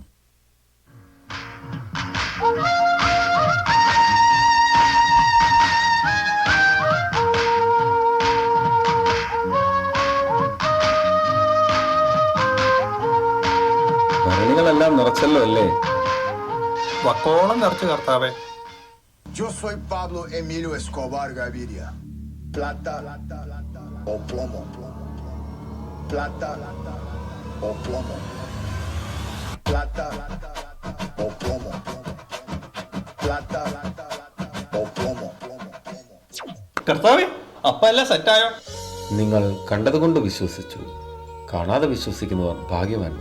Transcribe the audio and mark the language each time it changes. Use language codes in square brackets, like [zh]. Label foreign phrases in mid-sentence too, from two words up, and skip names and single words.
[ml] ഭരണികളെല്ലാം നിറച്ചല്ലോ അല്ലേ? വക്കോളം നിറച്ച് കർത്താവേ. [es] Yo soy Pablo Emilio Escobar Gaviria. Plata o plomo. Plata o plomo. Plata o plomo. Plata o plomo. [ml] കർത്താവേ, അപ്പ എല്ലാം സെറ്റായോ? നിങ്ങൾ കണ്ടതുകൊണ്ട് വിശ്വസിച്ചു. കാണാതെ വിശ്വസിക്കുന്നവർ ഭാഗ്യവാന്മാർ.